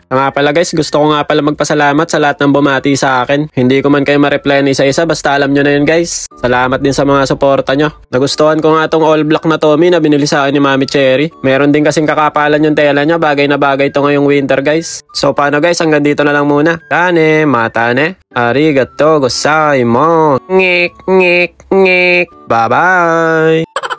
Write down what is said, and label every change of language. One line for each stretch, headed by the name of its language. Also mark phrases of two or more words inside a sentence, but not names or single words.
Filipino: Nga pala guys, gusto ko nga pala magpasalamat sa lahat ng bumati sa akin. Hindi ko man kayo ma-reply na isa-isa basta alam nyo na yun guys. Salamat din sa mga suporta nyo. Nagustuhan ko nga tong
English: all black
Filipino: na Tommy na binili sa akin ni Mami Cherry. Meron din kasing kakapalan yung tela niya, bagay na bagay to ngayong winter guys. So paano guys, hanggang dito na lang muna.
Japanese: たね、またね。ありがとうございます.
Filipino: Ngik, ngik, ngik. Bye-bye!